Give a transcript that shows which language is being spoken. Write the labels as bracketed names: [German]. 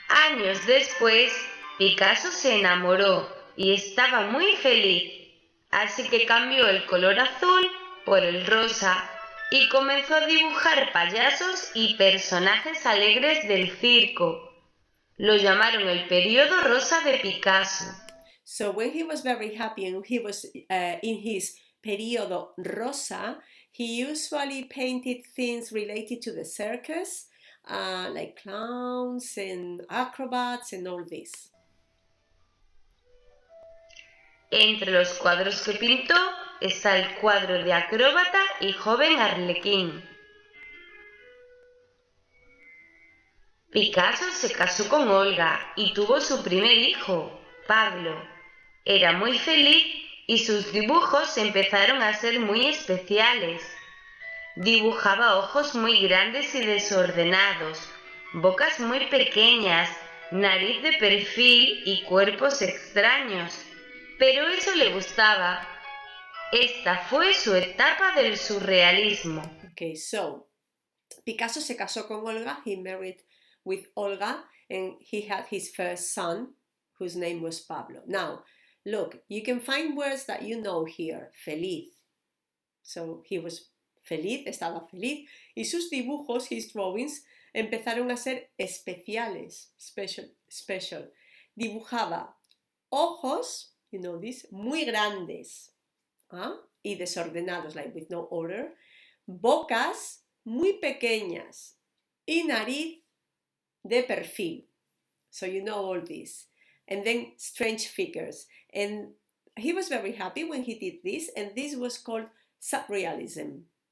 [Spanish] Años después, Picasso se enamoró y estaba muy feliz, así que cambió el color azul por el rosa y comenzó a dibujar payasos y personajes alegres del circo. Lo llamaron el periodo rosa de Picasso. [English] So when he was very happy and he was in his periodo rosa, he usually painted things related to the circus, like clowns and acrobats and all this. [Spanish] Entre los cuadros que pintó está el cuadro de acróbata y joven arlequín. Picasso se casó con Olga y tuvo su primer hijo, Pablo. Era muy feliz y sus dibujos empezaron a ser muy especiales. Dibujaba ojos muy grandes y desordenados, bocas muy pequeñas, nariz de perfil y cuerpos extraños. Pero eso le gustaba. Esta fue su etapa del surrealismo. [English] Okay, so Picasso [Spanish] se casó con Olga, [English] he married with Olga, and he had his first son, whose name was Pablo. Now, look, you can find words that you know here. [Spanish] Feliz. [English] So he was [Spanish] feliz, estaba feliz, y sus dibujos, [English] his drawings, [Spanish] empezaron a ser especiales, [English] special. [Spanish] Dibujaba ojos, [English] you know this, [Spanish] muy grandes, y desordenados, [English] like with no order, [Spanish] bocas muy pequeñas y nariz de perfil. [English] So you know all this. And then strange figures. And he was very happy when he did this, and this was called surrealism.